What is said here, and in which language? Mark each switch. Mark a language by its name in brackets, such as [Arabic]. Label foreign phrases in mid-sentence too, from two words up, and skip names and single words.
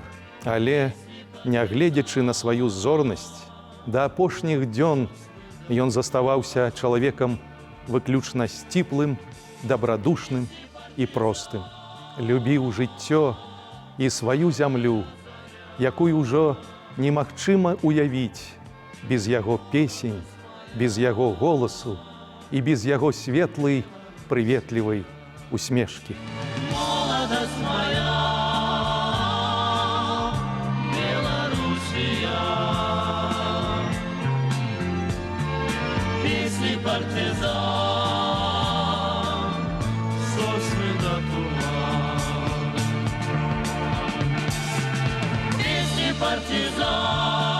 [Belarusian] Але, нягледзячы на сваю зорнасць, да апошніх дзён ён заставаўся чалавекам выключна сціплым, дабрадушным і простым. Любіў жыццё і сваю зямлю, якую ўжо немагчыма уявіць без яго песень, без яго голасу і без яго светлай, прыветлівай усмешкі. [Russian] Молодость моя, Белоруссия, песни партизан, сосны до туман, песни партизан.